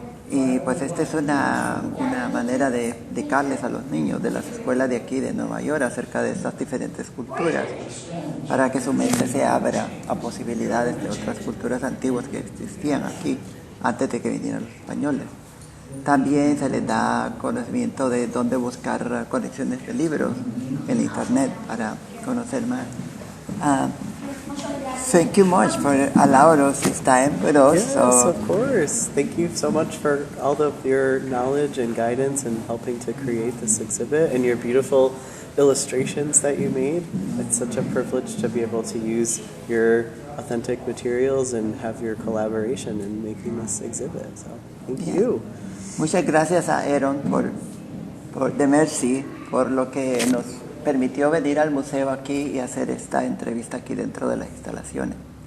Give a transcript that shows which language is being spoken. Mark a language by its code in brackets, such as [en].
[es] Y pues esta es una manera de explicarles a los niños de las escuelas de aquí de Nueva York acerca de estas diferentes culturas, para que su mente se abra a posibilidades de otras culturas antiguas que existían aquí antes de que vinieran los españoles. También se les da conocimiento de dónde buscar colecciones de libros en internet para conocer más. [en] Thank you much for allowing us this time with us. Yes, of course. Thank you so much for all of your knowledge and guidance and helping to create this exhibit and your beautiful illustrations that you made. It's such a privilege to be able to use your authentic materials and have your collaboration in making this exhibit. So thank you. [es] Muchas gracias a Eron por Demercy, por lo que nos permitió venir al museo aquí y hacer esta entrevista aquí dentro de las instalaciones.